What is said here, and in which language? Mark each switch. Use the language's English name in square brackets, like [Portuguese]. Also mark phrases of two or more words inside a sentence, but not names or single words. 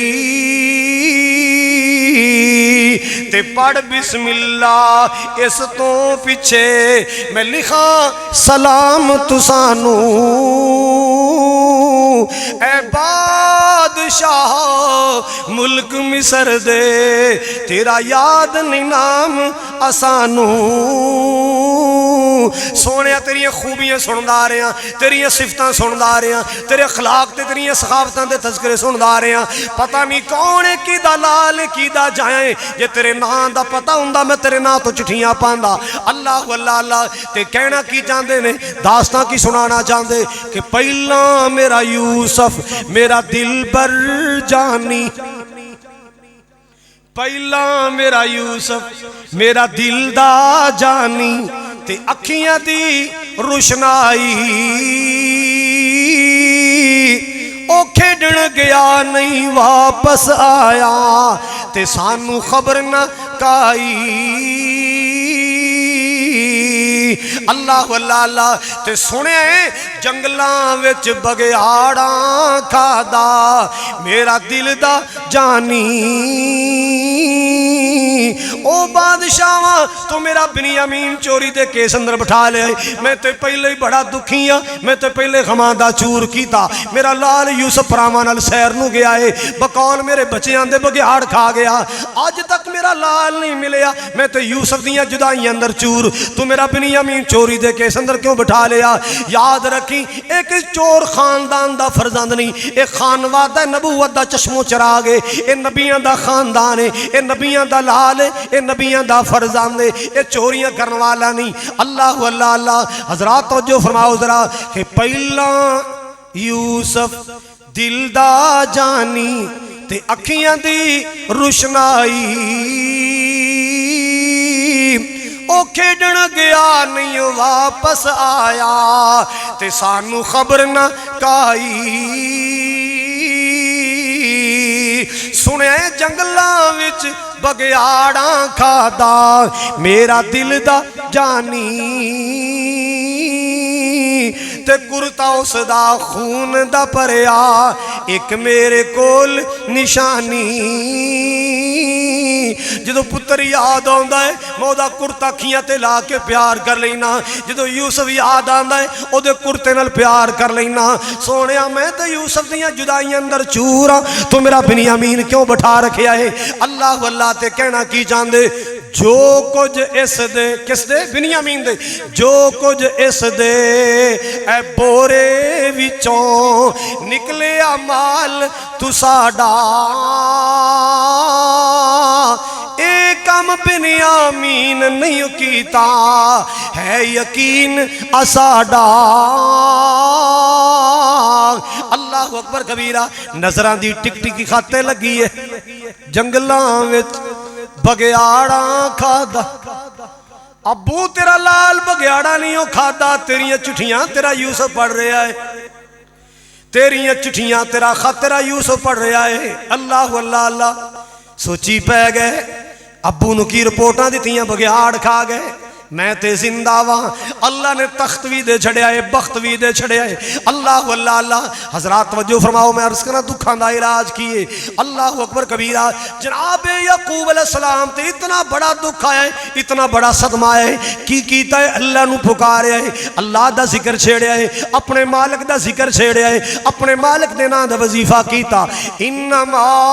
[Punjabi] تے پڑھ [Arabic] بسم اللہ [Punjabi] اس تو پیچھے میں لکھاں سلام تسانو اے بادشاہ ملک مصر دے تیرا یاد نہیں نام اسانو سونے تیری خوبیاں سندا رہے ہیں تیری صفتاں سندا رہے ہیں تیرے اخلاق تے تیری ثقافتاں دے تذکرے سندا رہے ہیں پتہ نہیں کون کی دا لال کی دا جائیں جے تیرے نام دا پتہ ہوندا میں تیرے نام تو چٹھیاں پاندا اللہ اللہ اللہ تے کہنا کی چاہندے نے داستاں کی سنانا چاہندے کہ پہلا میرا یوسف میرا دل بر جانی پہلا میرا یوسف میرا دل دا جانی تے اکھیاں دی روشنائی او کھیڑن گیا نہیں واپس آیا تے سانو خبر نہ کائی اللہ اللہ اللہ تے سنے جنگلاں وچ بگیاڑاں کھادا میرا دل دا جانی او بادشاہ تو میرا بنیامین چوری دے کیس اندر بٹھا لے میں تے پہلے ہی بڑا دکھیاں میں تے پہلے غماں دا چور کیتا میرا لال یوسف پراواں نال سیر نو گیا ہے بقول میرے بچیاں دے بگیاڑ کھا گیا آج تک میرا لال نہیں ملیا میں تے یوسف دیاں جدائیں اندر چور تو میرا بنیامین چوری دے کیس اندر کیوں بٹھا لیا یاد رکھی ایک چور خاندان دا فرزند نہیں ایک خانوادہ نبوت دا چشمو چراغ ہے اے نبیاں دا خاندان ہے اے نبیاں دا لال ہے اے نبیاں دا فرزند ہے اے چوریاں کرنے والا نہیں اللہ اللہ اللہ حضرات توجہ فرماؤ ذرا کہ پہلا یوسف دل دا جانی تے اکھیاں دی روشنائی او کھیڑن گیا نہیں واپس آیا تے سانو خبر نہ کائی سنے جنگلاں وچ بگیاڑاں کھادا میرا دل دا جانی تے کرتا اس دا خون دا پریا ایک میرے کول نشانی جدو پتر یاد آندا ہے میں دا کرتا کھیاں تے لا کے پیار کر لینا جدو یوسف یاد آندا ہے او دے کرتے نال پیار کر لینا سونیا میں تے یوسف دیاں جدائیاں اندر چورا تو میرا بنیامین کیوں بٹھا رکھیا ہے اللہ واللہ تے کہنا کی جاندے جو کچھ اس دے کس دے بنیامین دے جو کچھ اس دے اے بورے وچوں نکلے مال تو ساڈا اے کم بنیامین نہیں کیتا ہے یقین اساڈا [Arabic] اللہ اکبر کبیرہ [Punjabi] نظران دی ٹک ٹکی خاتے لگی ہے جنگلاں وچ بگیاڑاں کھادا ابو تیرا لال بگیاڑا نہیں ہو کھادا تیریاں چٹھیاں تیرا یوسف پڑھ رہا ہے تیریاں چٹھیاں تیرا خط تیرا یوسف پڑھ رہا ہے اللہ اللہ اللہ سوچی پہ گئے ابو نو کی رپورٹاں دیتیاں بگیاڑ کھا گئے میں تے زندہ وہاں اللہ نے تخت بھی دے چھڑے آئے بخت بھی دے چھڑے آئے اللہ واللہ اللہ حضرات توجہ فرماؤ میں عرض کرنا دکھاں دا علاج کیے [Arabic] اللہ اکبر کبیرہ [Punjabi] جناب یعقوب [Arabic] علیہ السلام [Punjabi] تے اتنا بڑا دکھ آئے اتنا بڑا صدمہ ہے کی کیتا ہے اللہ نو پکارے آئے اللہ دا ذکر چھیڑے آئے اپنے مالک دا ذکر چھیڑے آئے اپنے مالک دے نا دا وظیفہ کیتا انما